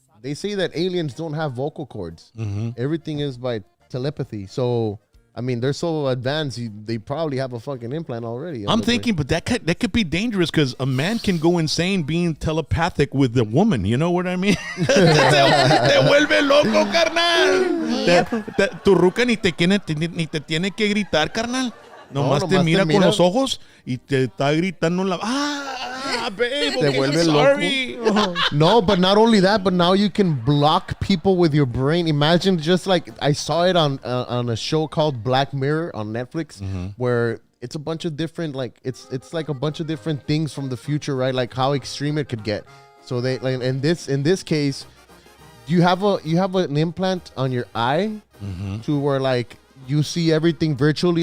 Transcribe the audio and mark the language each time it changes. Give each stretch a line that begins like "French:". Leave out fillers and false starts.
English: They say that aliens don't have vocal cords. Everything is by telepathy. So I mean, they're so advanced. They probably have a fucking implant already. I'm thinking, but that could be dangerous because a man can go insane being telepathic with the woman. You know what I mean?
Spanish: Te vuelve loco, carnal. Tu ruca ni te tiene que gritar, carnal. Nomás te mira con los ojos y te está gritando la...
English: babe,
Spanish: Te
English: okay,
Spanish: vuelve
English: I'm sorry. No, but not only that, but now you can block people with your brain. Imagine just like I saw it on a show called Black Mirror on Netflix, where it's a bunch of different it's like a bunch of different things from the future, right? Like how extreme it could get. So they like in this case, you have an implant on your eye to where like you see everything virtually.